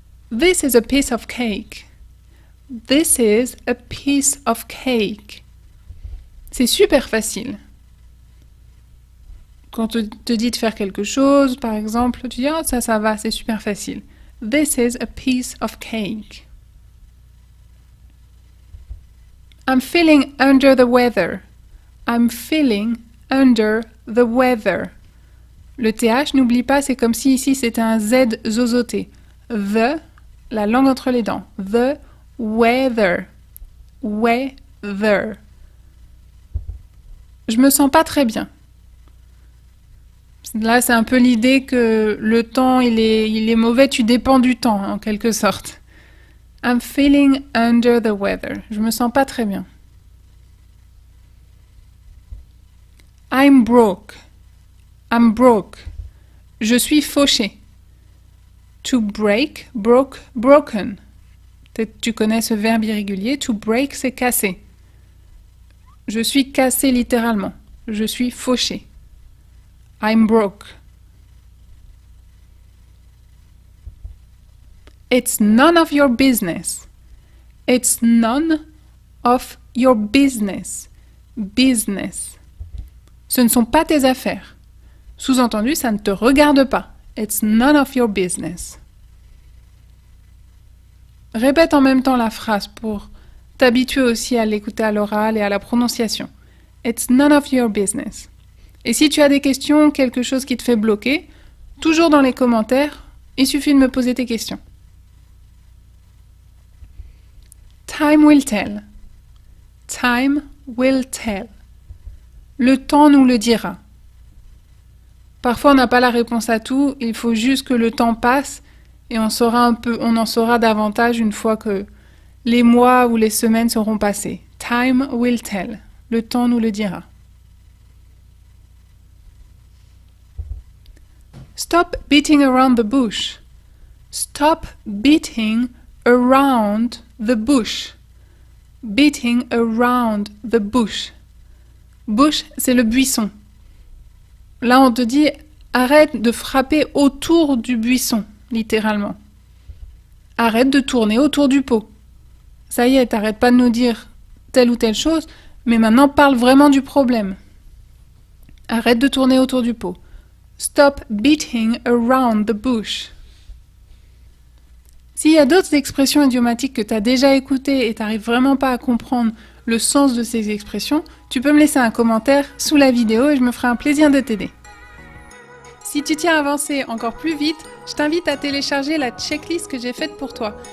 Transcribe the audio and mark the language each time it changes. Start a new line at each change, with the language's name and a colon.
English: This is a piece of cake. This is a piece of cake.
French: C'est super facile. Quand on te dit de faire quelque chose, par exemple, tu dis « Oh, ça va, c'est super facile. »
English: This is a piece of cake. I'm feeling under the weather. I'm feeling under the weather.
French: Le TH, n'oublie pas, c'est comme si ici c'était un Z zozoté. The, la langue entre les dents.
English: The weather. Weather.
French: Je me sens pas très bien. Là, c'est un peu l'idée que le temps, il est mauvais, tu dépends du temps, en quelque sorte.
English: I'm feeling under the weather.
French: Je me sens pas très bien.
English: I'm broke. I'm broke.
French: Je suis fauché.
English: To break, broke, broken.
French: Peut-être tu connais ce verbe irrégulier.
English: To break,
French: c'est casser. Je suis cassé littéralement. Je suis fauché.
English: I'm broke. It's none of your business. It's none of your business. Business.
French: Ce ne sont pas tes affaires. Sous-entendu, ça ne te regarde pas.
English: It's none of your business.
French: Répète en même temps la phrase pour t'habituer aussi à l'écouter à l'oral et à la prononciation.
English: It's none of your business.
French: Et si tu as des questions, quelque chose qui te fait bloquer, toujours dans les commentaires, il suffit de me poser tes questions.
English: Time will tell. Time will tell.
French: Le temps nous le dira. Parfois, on n'a pas la réponse à tout, il faut juste que le temps passe et on en saura davantage une fois que les mois ou les semaines seront passés.
English: Time will tell.
French: Le temps nous le dira.
English: Stop beating around the bush. Stop beating around the bush. Beating around the bush.
French: Bush, c'est le buisson. Là, on te dit, arrête de frapper autour du buisson, littéralement. Arrête de tourner autour du pot. Ça y est, t'arrêtes pas de nous dire telle ou telle chose, mais maintenant parle vraiment du problème. Arrête de tourner autour du pot.
English: Stop beating around the bush.
French: S'il y a d'autres expressions idiomatiques que tu as déjà écoutées et tu n'arrives vraiment pas à comprendre le sens de ces expressions, tu peux me laisser un commentaire sous la vidéo et je me ferai un plaisir de t'aider. Si tu tiens à avancer encore plus vite, je t'invite à télécharger la checklist que j'ai faite pour toi.